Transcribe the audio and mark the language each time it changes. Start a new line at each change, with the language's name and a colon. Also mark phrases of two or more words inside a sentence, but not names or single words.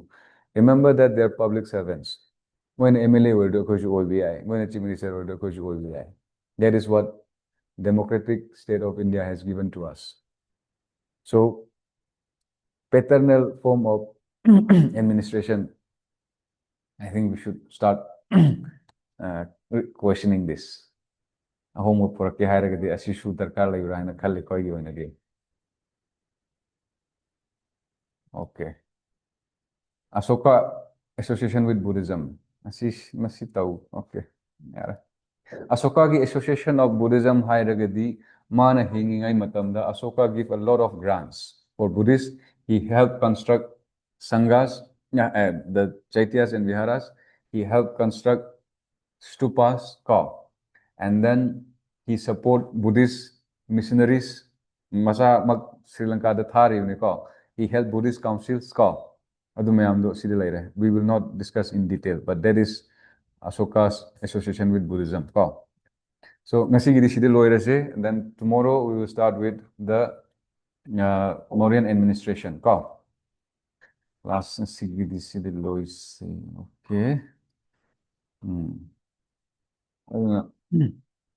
English: Remember that they are public servants. When MLA will do OBI, when a chief minister will do OBI. That is what democratic state of India has given to us. So, paternal form of administration, I think we should start questioning this.
Manipuri: Homework for a hairagadi asishu darkar lagi rahina khalli koi gi oinagi.
English: Okay. Asoka association with Buddhism.
Manipuri: Asish masitau.
English: Okay. Yeah. Asoka gi association of Buddhism
Manipuri: hairagadi mana hingingai matamda
English: Asoka give a lot of grants for Buddhists. He helped construct sanghas, the chaityas and viharas. He helped construct stupas, and then he support Buddhist missionaries.
Manipuri: Masa mag Sri Lanka da thari ko.
English: He helped Buddhist councils ko. We will not discuss in detail, but that is Asoka's association with Buddhism ko.
Manipuri: So ngasi gidi sidi loire se,
English: and then tomorrow we will start with the Mauryan administration ko.
Manipuri: Last ngasi gidi sidi loire se.
English: Okay.